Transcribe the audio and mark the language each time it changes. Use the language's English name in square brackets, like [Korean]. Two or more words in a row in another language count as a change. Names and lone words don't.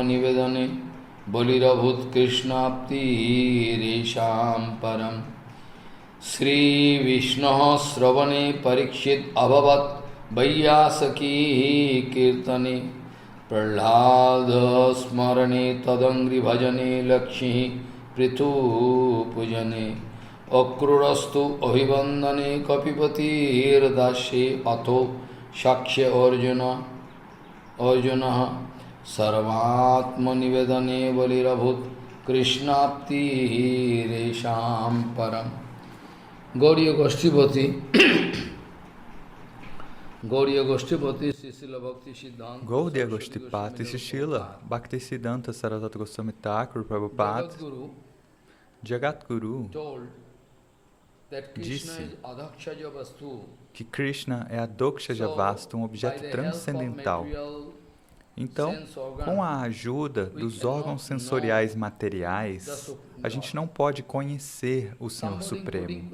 [Sanskrit] निवेदने बलिरभूत् कृष्णाप्ति रेषां परम् श्री विष्णु श्रवणे परीक्षित् अभवत् वैयासकि कीर्तने प्रह्लाद स्मरणे तदङ्घ्रि भजने लक्ष्मी पृथु पूजने अक्रूरस्तु अभिवन्दने कपिपति दास्ये अथो सख्ये अर्जुन सर्वात्म निवेदने बलिरभूत् कृष्णाप्ति रेषां परम् Gauriya Goshtipati Srila Bhakti Siddhanta [Portuguese] Gaudiya Goshtipati Srila Bhaktisiddhanta Saraswati Goswami Thakur Prabhupada Jagadguru disse que Krishna é a [Sanskrit] अधोक्षज वस्तु, [Portuguese] um objeto transcendental. Então, com a ajuda dos órgãos sensoriais materiais, a gente não pode conhecer o Senhor Supremo.